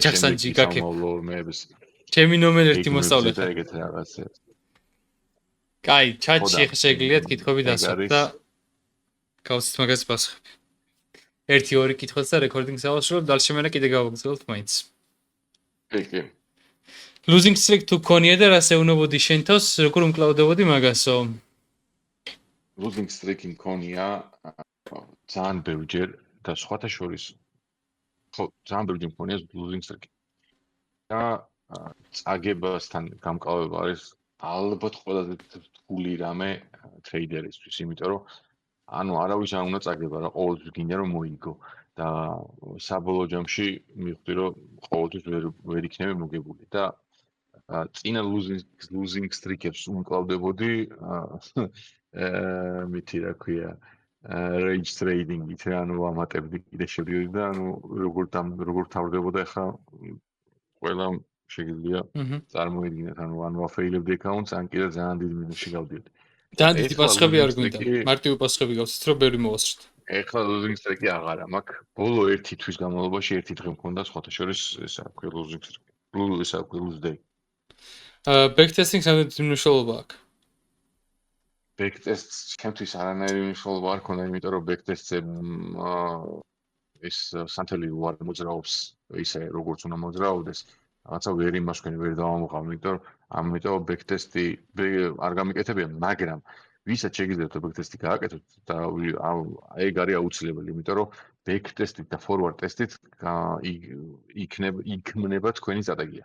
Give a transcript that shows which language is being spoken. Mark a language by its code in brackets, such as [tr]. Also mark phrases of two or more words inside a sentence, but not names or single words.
[ka] ოჯახსანჯი გაკეთე. ჩემი ნომერი 1 მოსწავლე და ეგეთ რაღაცებს. კაი, ჩატში შეგიძლიათ კითხვები დასვათ და გავცეთ მაგას პასუხები. 1-2 კითხვას და რეკორდინგს ავასრულებ, დალშემენა კიდე გავაგრძელებთ მაინც. კი. [en] Losing streak [ka] თუ გქონია და რას ეუბნებოდი შენ თავს, როგორ უმკლავდებოდი მაგასო? [en] Losing streak [ka] მქონია ძალიან ბევრჯერ და სხვათა შორის ხო, ძალიან ბევრჯერ მქონია [en] losing streak. [ka] და წაგებასთან გამკლავება არის ალბათ ყველაზე რთული რამე ტრეიდერისთვის, იმიტომ რომ ანუ არავის არ უნდა წაგება რა, ყოველთვის გინდა რომ მოიგო და საბოლოო ჯამში მივხვდი რომ ყოველთვის ვერ იქნები მოგებული და წინა [en] losing streak- [ka] ებს უმკლავდებოდი მითი რა ქვია [en] rage trading- [ka] ით რა, ანუ ამატებდი კიდე შევდიოდი და ანუ როგორ თავდებოდა ახლა ყველა შეიძლება წარმოიდგინოთ, ანუ ვაფეილებდი აკაუნტს, ან კიდე ძალიან დიდი მინუსში გავდიოდი. ძალიან დიდი პასუხები არ გვინდა. მარტივი პასუხები გავცეთ, რომ ბევრი მოვასწროთ. ეხლა [en] losing streak- [ka] ი აღარა მაქვს. ბოლო 1 თვის განმავლობაში 1 დღე მქონდა სხვათა შორის ესა ქვია [en] losing streak. [ka] ესა ქვია [en] lose day. [ka] Backtesting სამდე მნიშვნელობა აქვს. Backtest ჩემთვის არანაირი მნიშვნელობა არ ქონდა, იმიტომ რომ backtest-ზე ეს სანთელი უარ მოძრაობს ისე როგორც უნდა მოძრაობდეს. რაღაცა ვერ იმასქენი ვერ დავამოყავ, ამიტომ backtest-ი არ გამიკეთებია, მაგრამ ვისაც შეგიძლიათ backtest-ი გააკეთოთ და ეგ არის აუცილებელი, იმიტომ რომ backtest-ით და [en] forward test- [ka] ით იქმნება თქვენი სტრატეგია.